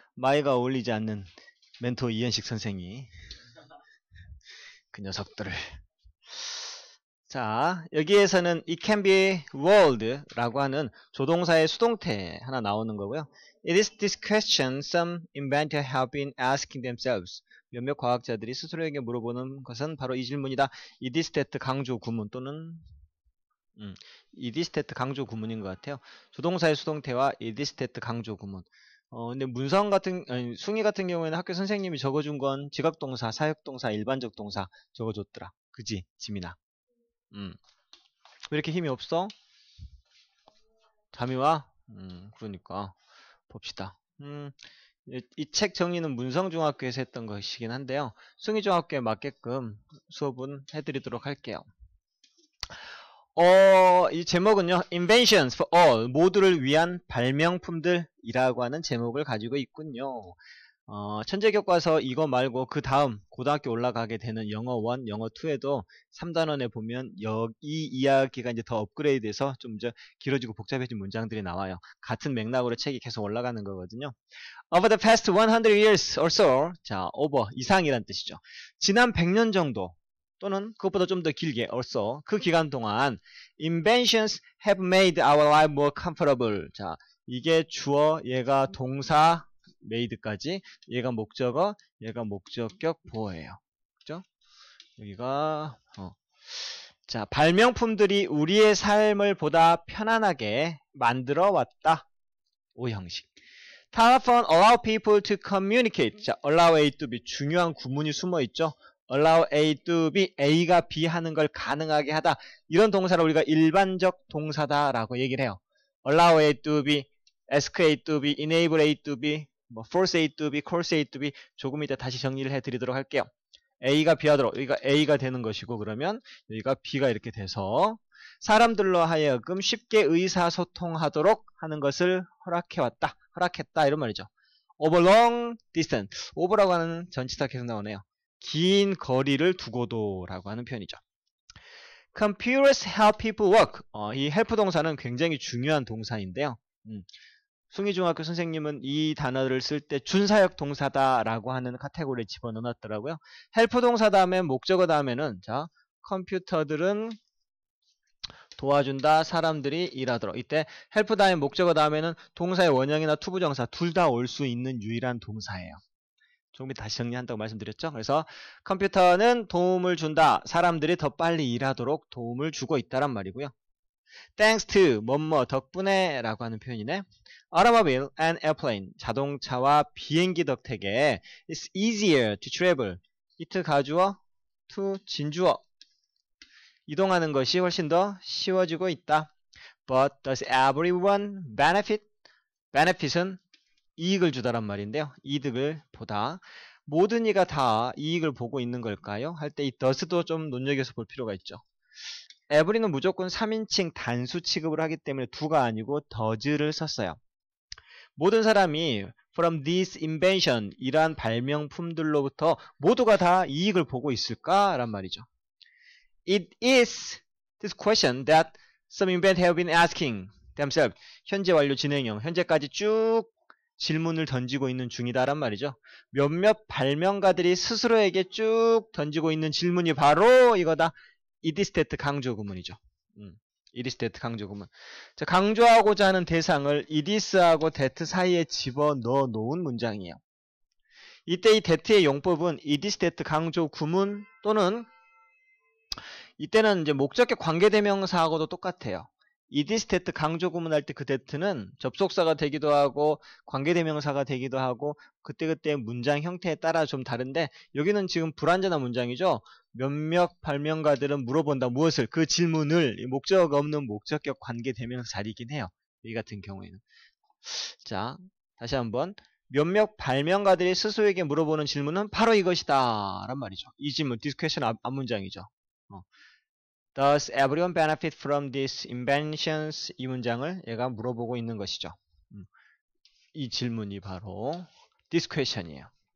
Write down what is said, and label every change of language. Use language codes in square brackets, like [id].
[ko] 마이가 어울리지 않는 멘토 이현식 선생이 그 녀석들을. 자, 여기에서는 [en] it can be world [ko] 라고 하는 조동사의 수동태 하나 나오는 거고요. [en] It is this question some inventors have been asking themselves. [ko] 몇몇 과학자들이 스스로에게 물어보는 것은 바로 이 질문이다. It is that 강조 구문 또는 it is that 강조 구문인 것 같아요. 조동사의 수동태와 it is that 강조 구문. 근데 문성 같은, 아니, 숭이 같은 경우에는 학교 선생님이 적어준 건 지각동사, 사역동사, 일반적 동사 적어줬더라. 그지, 지민아? 왜 이렇게 힘이 없어? 잠이 와? 그러니까. 봅시다. 이 책 정리는 문성중학교에서 했던 것이긴 한데요. 숭이중학교에 맞게끔 수업은 해드리도록 할게요. 이 제목은요, Inventions for All, 모두를 위한 발명품들이라고 하는 제목을 가지고 있군요. 천재교과서 이거 말고 그 다음 고등학교 올라가게 되는 영어 1, 영어 2에도 3단원에 보면 이 이야기가 이제 더 업그레이드돼서 좀 이제 길어지고 복잡해진 문장들이 나와요. 같은 맥락으로 책이 계속 올라가는 거거든요. [en] Over the past 100 years or so, 자, over, [ko] 이상이란 뜻이죠. 지난 100년 정도 또는 그것보다 좀 더 길게 also 그 기간 동안 [en] inventions have made our life more comfortable. [ko] 자, 이게 주어, 얘가 동사, made까지, 얘가 목적어, 얘가 목적격 보어예요. 그죠? 여기가 자, 발명품들이 우리의 삶을 보다 편안하게 만들어 왔다. 오 형식. [en] Telephone allow people to communicate. [ko] 자, allow A to B 중요한 구문이 숨어 있죠. allow A to B, A가 B 하는 걸 가능하게 하다. 이런 동사를 우리가 일반적 동사다라고 얘기를 해요. [en] allow A to B, ask A to B, enable A to B, force A to B, coerce A to B. [ko] 조금 이따 다시 정리를 해드리도록 할게요. A가 B 하도록, 여기가 A가 되는 것이고, 그러면 여기가 B가 이렇게 돼서 사람들로 하여금 쉽게 의사소통하도록 하는 것을 허락했다 이런 말이죠. [en] over long distance, [ko] over라고 하는 전치사 계속 나오네요. 긴 거리를 두고도 라고 하는 표현이죠. [en] Computers help people work. [ko] 이 help 동사는 굉장히 중요한 동사인데요. 숭이중학교 선생님은 이 단어를 쓸 때 준사역 동사다라고 하는 카테고리에 집어넣었더라고요. help 동사 다음에 목적어 다음에는 자, 컴퓨터들은 도와준다, 사람들이 일하도록. 이때 help 다음에 목적어 다음에는 동사의 원형이나 투부정사 둘 다 올 수 있는 유일한 동사예요. 조금 이따 다시 정리한다고 말씀드렸죠. 그래서 컴퓨터는 도움을 준다, 사람들이 더 빨리 일하도록 도움을 주고 있다란 말이고요. [en] Thanks to, [ko] 뭐뭐 덕분에 라고 하는 표현이네. [en] Automobile and airplane, [ko] 자동차와 비행기 덕택에 [en] It's easier to travel. [ko] it 가주어, to 진주어. 이동하는 것이 훨씬 더 쉬워지고 있다. [en] But does everyone benefit? [ko] benefit은 이익을 주다란 말인데요. 이득을 보다. 모든 이가 다 이익을 보고 있는 걸까요? 할 때 이 does도 좀 눈여겨서 볼 필요가 있죠. every는 무조건 3인칭 단수 취급을 하기 때문에 do가 아니고 does를 썼어요. 모든 사람이 [en] from this invention, [ko] 이러한 발명품들로부터 모두가 다 이익을 보고 있을까? 란 말이죠. [en] It is this question that some inventors have been asking themselves. [ko] 현재 완료 진행형, 현재까지 쭉 질문을 던지고 있는 중이다란 말이죠. 몇몇 발명가들이 스스로에게 쭉 던지고 있는 질문이 바로 이거다. it is that 강조 구문이죠. it is that 강조 구문. 자, 강조하고자 하는 대상을 it is하고 that 사이에 집어넣어 놓은 문장이에요. 이때 이 that의 용법은 it is that 강조 구문 또는 이때는 이제 목적격 관계대명사하고도 똑같아요. it is that 강조 구문할 때 그 that는 접속사가 되기도 하고 관계대명사가 되기도 하고 그때그때 문장 형태에 따라 좀 다른데 여기는 지금 불완전한 문장이죠. 몇몇 발명가들은 물어본다. 무엇을? 그 질문을 목적 없는 목적격 관계대명사 자리이긴 해요. 이 같은 경우에는. 자, 다시 한번. 몇몇 발명가들이 스스로에게 물어보는 질문은 바로 이것이다 란 말이죠. 이 질문, this question 앞문장이죠. [en] Does everyone benefit from these inventions? [ko] 이 문장을 얘가 물어보고 있는 것이죠. 이 질문이 바로 this question이에요.